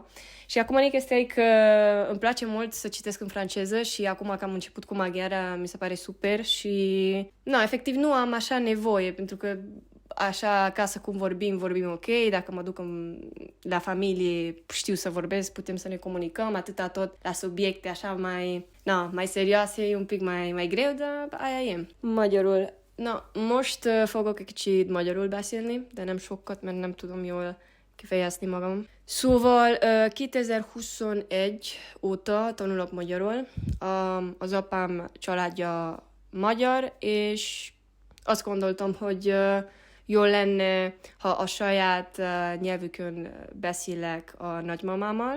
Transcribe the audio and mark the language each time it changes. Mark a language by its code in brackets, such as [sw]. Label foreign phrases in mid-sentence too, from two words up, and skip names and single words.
[ro] Și acum chestia e că îmi place mult să citesc în franceză și acum că am început cu maghiara mi se pare super și, efectiv nu am așa nevoie, pentru că așa, acasă cum vorbim ok, dacă mă duc la familie, știu să vorbesc, putem să ne comunicăm, atâta tot la subiecte așa mai serioase, e un pic mai greu, dar aia e. [hu] Magyarul. Most fogok egy kicsit magyarul beszélni, de nem sokat, mert nem tudom jól kifejezni magam. Szóval 2021 óta tanulok magyarul. Az apám családja magyar, és azt gondoltam, hogy jól lenne, ha a saját nyelvükön beszélek a nagymamámmal.